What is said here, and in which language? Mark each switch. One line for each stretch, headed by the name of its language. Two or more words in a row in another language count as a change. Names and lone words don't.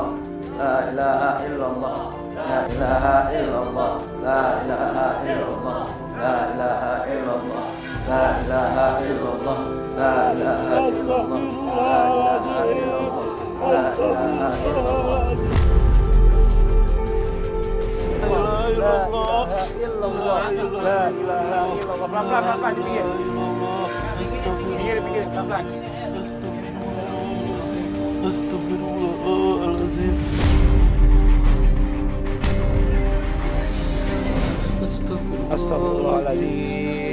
Arabic: لا إله إلا الله، لا إله إلا الله، لا إله إلا الله، لا إله إلا الله، لا إله إلا الله، لا إله إلا الله، لا إله إلا الله، لا إله إلا الله. لا إله إلا الله، لا إله إلا الله.
Indonesian: Pelan-pelan, dipikir. Pikir, pelan-pelan.
Arabic: Astagfirullahaladzim. Astagfirullahaladzim.